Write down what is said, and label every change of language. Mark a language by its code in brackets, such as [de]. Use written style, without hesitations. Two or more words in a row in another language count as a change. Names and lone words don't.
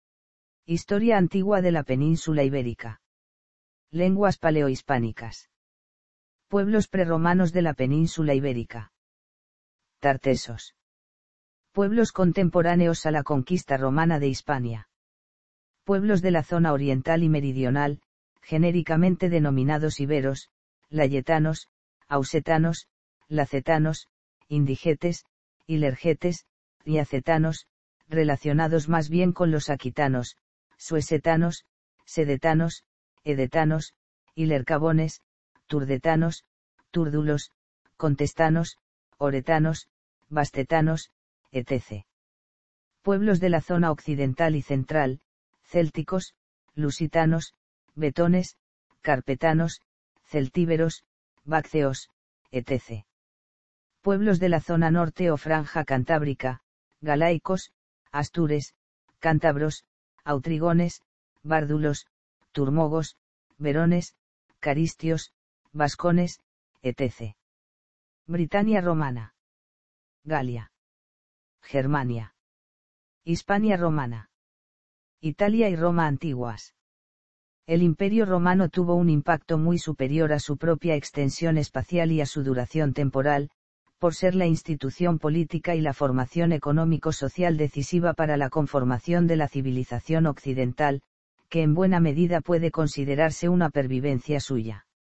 [es] Historia antigua de la península ibérica. Lenguas paleohispánicas. Pueblos prerromanos de la península ibérica. Tartesos. Pueblos contemporáneos a la conquista romana de Hispania. Pueblos de la zona oriental y meridional, genéricamente denominados iberos, layetanos, ausetanos, lacetanos, indigetes, ilergetes, riacetanos, relacionados más bien con los aquitanos, suesetanos, sedetanos, edetanos, ilercabones, turdetanos, túrdulos, contestanos, oretanos, bastetanos, etc. Pueblos de la zona occidental y central, célticos, lusitanos, betones, carpetanos, celtíberos, bácceos, etc. Pueblos de la zona norte o franja cantábrica, galaicos, astures, cántabros, autrigones, bárdulos, turmogos, verones, caristios, vascones, etc. Britania romana. Galia. Germania. Hispania romana. Italia y Roma antiguas. El Imperio romano tuvo un impacto muy superior a su propia extensión espacial y a su duración temporal, por ser la institución política y la formación económico-social decisiva para la conformación de la civilización occidental, que en buena medida puede considerarse una pervivencia suya.